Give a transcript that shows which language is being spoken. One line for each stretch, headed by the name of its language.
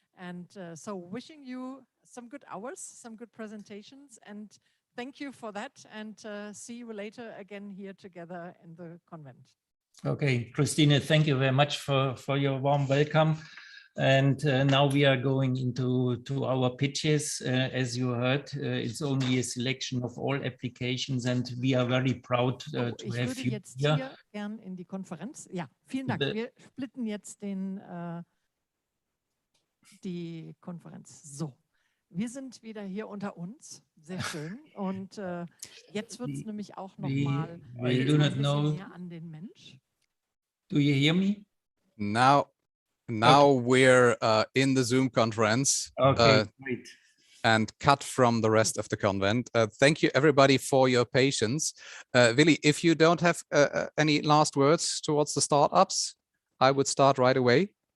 English: And so wishing you some good hours, some good presentations, and thank you for that, and see you later again here together in the convent. Okay, Christine, thank you very much for your warm welcome. And now we are going into our pitches. As you heard, it's only a selection of all applications, and we are very proud to have you
German: jetzt hier gern in die Konferenz. Ja, vielen Dank. Wir splitten jetzt die Konferenz. So, wir sind wieder hier unter uns. Sehr schön. Und jetzt wird es nämlich auch nochmal ein bisschen näher an den Mensch.
English: Do you hear me? Now we're in the Zoom conference. Okay, great. And cut from the rest of the convent. Thank you everybody for your patience. Willi, if you don't have any last words towards the startups, I would start right away.